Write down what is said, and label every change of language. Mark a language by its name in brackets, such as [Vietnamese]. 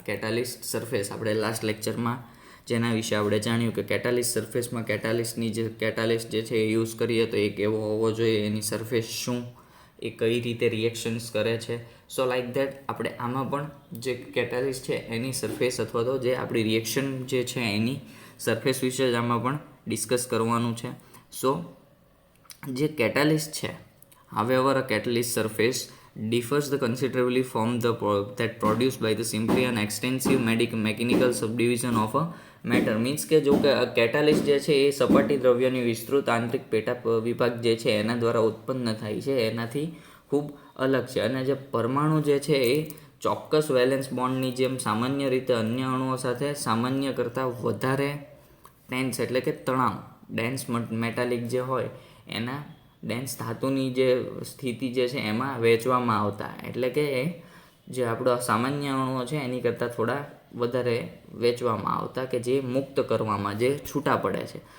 [Gujarati] Catalyst surface આપણે last લેક્ચરમાં જેના વિશે આપણે જાણ્યું કે કેટાલિસ્ટ સરફેસમાં કેટાલિસ્ટ જે છે એ યુઝ કરીએ તો એ કેવો હોવો જોઈએ, એની સરફેસ શું, એ કઈ રીતે રિએક્શન્સ કરે છે. સો લાઈક દેટ આપણે આમાં પણ જે કેટાલિસ્ટ છે એની સરફેસ અથવા તો જે આપણી રિએક્શન જે છે એની સરફેસ વિશે જ આમાં પણ ડિસ્કસ કરવાનું છે. સો જે કેટાલિસ્ટ છે, [English] however a catalyst surface differs the considerably from that produced by the simply an extensive mechanical subdivision of a matter. [Gujarati] Means કે જો કે કેટાલિસ્ટ જે છે એ સપાટી દ્રવ્યની વિસ્તૃત આંતરિક પેટા વિભાગ જે છે એના દ્વારા ઉત્પન્ન થાય છે એનાથી ખૂબ અલગ છે. અને જે પરમાણુ જે છે એ ચોક્કસ વેલેન્સ બોન્ડની જેમ સામાન્ય રીતે અન્ય અણુઓ સાથે સામાન્ય કરતાં વધારે ડેન્સ એટલે કે તણાવ ડેન્સ મેટાલિક જે હોય એના ડેન્સ ધાતુની જે સ્થિતિ જે છે એમાં વહેંચવામાં આવતા, એટલે કે જે આપણો સામાન્ય અણુઓ છે એની કરતાં થોડા વધારે વેચવામાં આવતા કે જે મુક્ત કરવામાં જે છૂટા પડે છે.